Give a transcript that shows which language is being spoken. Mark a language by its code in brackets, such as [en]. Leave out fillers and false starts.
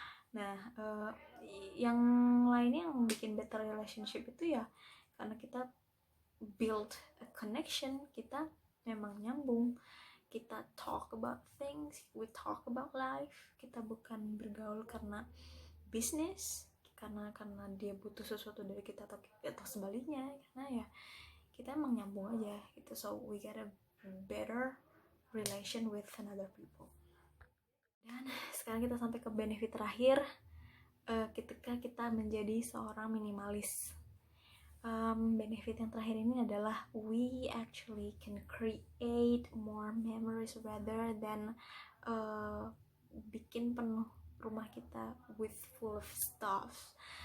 [id] Nah, yang lainnya yang bikin [en] better relationship [id] itu ya karena kita [en] build a connection, [id] kita memang nyambung, kita [en] talk about things, we talk about life. [id] Kita bukan bergaul karena bisnis, karena dia butuh sesuatu dari kita atau sebaliknya, karena ya kita emang nyambung aja gitu. [en] So we get a better relation with another people. [id] Dan sekarang kita sampai ke benefit terakhir ketika kita menjadi seorang minimalis. [en] Benefit [id] yang terakhir ini adalah [en] we actually can create more memories rather than [id] bikin penuh rumah kita [en] with full of stuff.